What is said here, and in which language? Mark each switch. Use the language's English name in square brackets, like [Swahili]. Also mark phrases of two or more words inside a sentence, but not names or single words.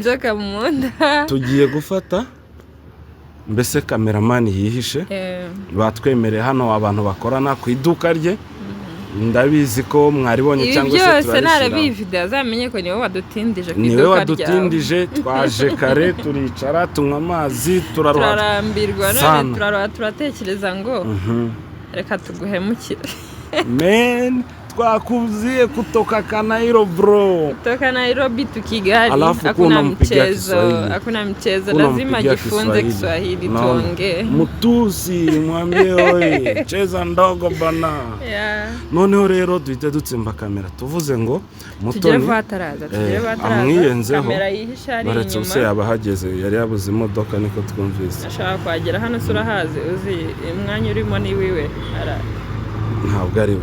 [Kinyarwanda] Tugiye gufata mbese cameraman yihishe batwemereye hano abantu bakorana ku iduka rye ndabizi ko mwaribonye cyangwa se byose turabishyira narabi video azamenye ko niwe wadutindije ku niwe iduka ryawe wadutindije twaje kare turicara tunywa amazi turarambirwa none turatekereza ngo reka tuguhemukire [Swahili] men twakuzie kutoka Kanairo bro, kutoka Nairobi tukigali, hakuna mchezo, lazima jifunze Kiswahili tuongee. Mutusi mwambie oye cheza ndogo bana. [Kinyarwanda] Noneho rero duhita dutsimba kamera tuvuze ngo Mutoni amwiyenzeho kamera yihisha ari inyuma, baretse use yabahageze yari yabuze imodoka niko twumvise. Ashaka kwagera hano surahaze uzi umwanya urimo ni wiwe ntabwo ari we.